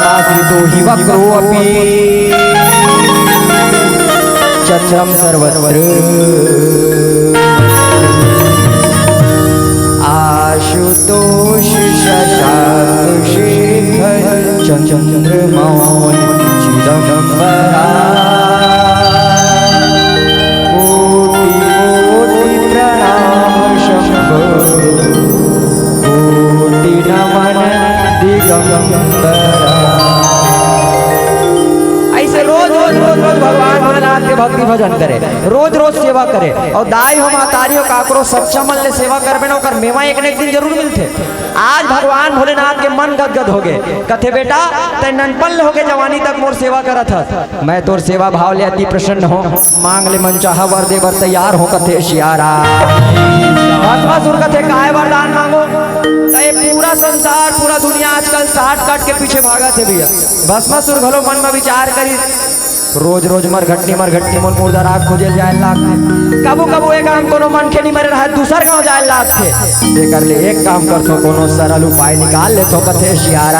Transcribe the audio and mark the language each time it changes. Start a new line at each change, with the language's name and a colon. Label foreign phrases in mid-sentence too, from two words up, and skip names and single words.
Sanskrit: आश्रितो हि वक्रोऽपि चत्रं सर्वत्र आशुतोष शशांक शेखर चंद्रमौलि चिदंबरा कोटि कोटि प्रणाम शंभो कोटि नमन दिगंबरा।
Chhattisgarhi: ऐसे रोज रोज रोज रोज भगवान भोलेनाथ के भक्ति भजन करे, रोज रोज सेवा करे और दाई हो मातारी हो काकरो सच्चा मन ले सेवा करबे न ओकर मेवा एक न एक दिन जरूर मिलते। आज भगवान भोलेनाथ के मन गदगद हो गए, कथे बेटा ते ननपन हो गए जवानी तक मोर सेवा करत हस, मैं तोर सेवा भाव ले अति प्रसन्न हो, मांग ले मन चाह वर दे बर तैयार हो कथे शियारा। भस्मासुर कथे काय वरदान मांगो, ये पूरा संसार पूरा दुनिया आजकल साठ काट के पीछे भागा थे भैया। भस्मासुर घलो मन में विचार करी रोज रोज मरघट्टी मन मुर्दा राग खोजे जाए लाग कबू कबू एक काम कोनो मन के नहीं मरे रहा दूसर गांव जाए लाग थे ये कर ले एक काम कर तो कोनो सरल उपाय निकाल ले तो कथे शियारा।